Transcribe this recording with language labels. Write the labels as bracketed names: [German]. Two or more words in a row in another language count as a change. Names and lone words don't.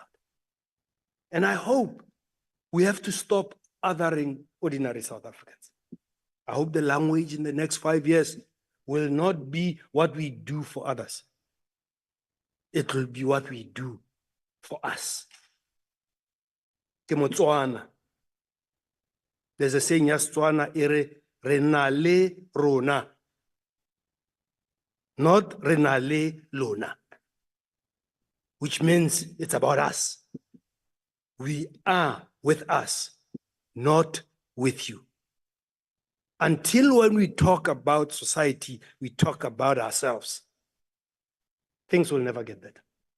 [English] And I hope we have to stop othering ordinary South Africans. I hope the language in the next 5 years will not be what we do for others. It will be what we do for us. [Tswana] Ke Motswana. [English] There's a saying, [Tswana] Setswana ere re na le rona, not re na le lona, [English] which means it's about us. We are with us, not with you. Until when we talk about society, we talk about ourselves, things will never get better.